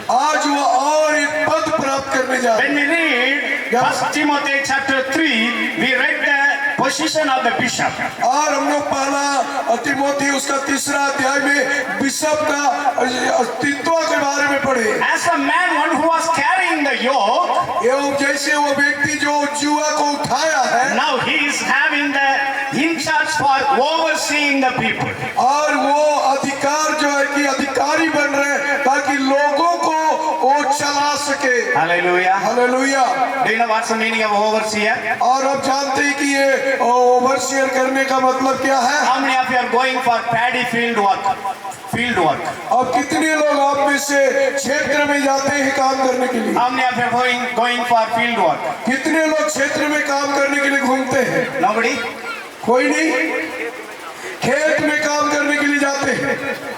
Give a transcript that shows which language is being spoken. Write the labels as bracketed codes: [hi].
[hi] आज वो और एक पद प्राप्त करने जा रहे [en] When [hi] हैं। [en] we read 1 Timothy chapter 3, we read the position of the bishop. [hi] और हम लोग पहला तिमोथी उसका 3 अध्याय में बिशप का अस्तित्व के बारे में पढ़े। [en] As a man, one who was carrying the yoke, [hi] ये जैसे वो व्यक्ति जो जुआ को उठाया है, [en] now he is having the in charge for overseeing the people. [hi] और वो अधिकार जो है कि अधिकारी बन रहे हैं ताकि लोगों को वो चला सके। [en] Hallelujah. [hi] Hallelujah. [en] Do you know what's the meaning of overseer? [hi] और अब जानते हैं कि ये ओवरसीयर करने का मतलब क्या है। [en] How many of you are going for paddy field work? Field work. [hi] अब कितने लोग आप में से क्षेत्र में जाते हैं काम करने के लिए? [en] How many of you are going for field work? [hi] कितने लोग क्षेत्र में काम करने के लिए घूमते हैं? [en] Nobody? [hi] कोई नहीं। खेत में काम करने के लिए जाते हैं।